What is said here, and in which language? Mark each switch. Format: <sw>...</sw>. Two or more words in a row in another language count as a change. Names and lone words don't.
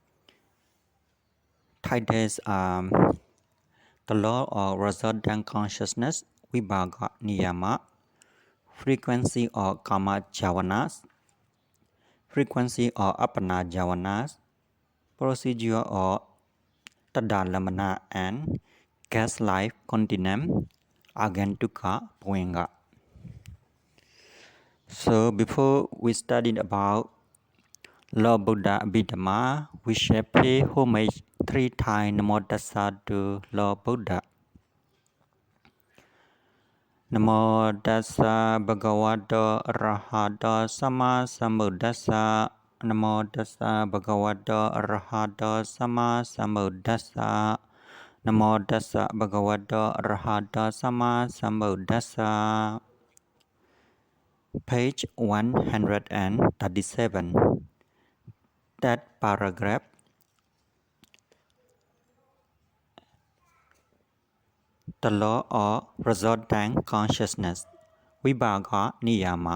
<en>titles the law of resultant consciousness,</en> <pi>Vibhaga Niyama,</pi> <en>frequency of</en> <pi>Kama Javanas,</pi> <en>frequency of</en> <pi>Apana Javanas,</pi> <en>procedure of Tadalamana and gas life continuum</en> <pi>Agantuka Poenga.</pi> <en>So before we studied about Lord Buddha Abhidhamma, we shall pay homage 3 times</en> <pi>Namo Tassa</pi> <en>to Lord Buddha.</en> <pi>Namo Tassa Bhagavato Arahato Sama Sambuddhassa. Namo Tassa Bhagavato Arahato Sama Sambuddhassa. Namo Tassa Bhagavato Arahato Sama Sambuddhassa.</pi> <en>Page 137. That paragraph. The law of resultant consciousness,</en> <pi>Vibhaga Niyama.</pi>